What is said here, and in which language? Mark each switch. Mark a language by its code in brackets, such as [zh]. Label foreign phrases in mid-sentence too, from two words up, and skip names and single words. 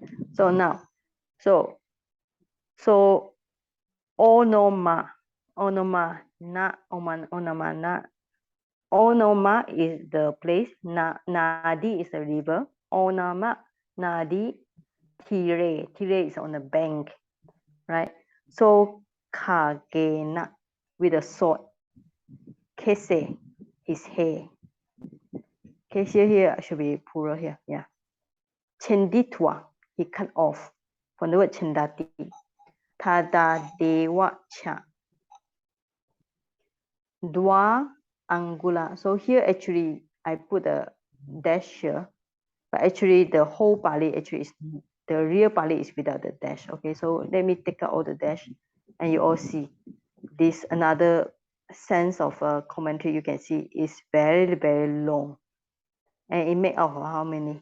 [en] So now, so onoma is the place, nadi is the river, [pi] onama nadi tire [en] is on the bank, right? So kagena with a sword, kese his hair. Kese here should be plural here, yeah. Chenditwa, he cut off from the word chendati. [pi] Tada dewa cha. Dwa angula. [en] So here actually I put a dash here, but actually the whole Pali actually is the real Pali is without the dash. Okay, so let me take out all the dash, and you all see this another sense of a commentary. You can see is very long, and it made out of how many?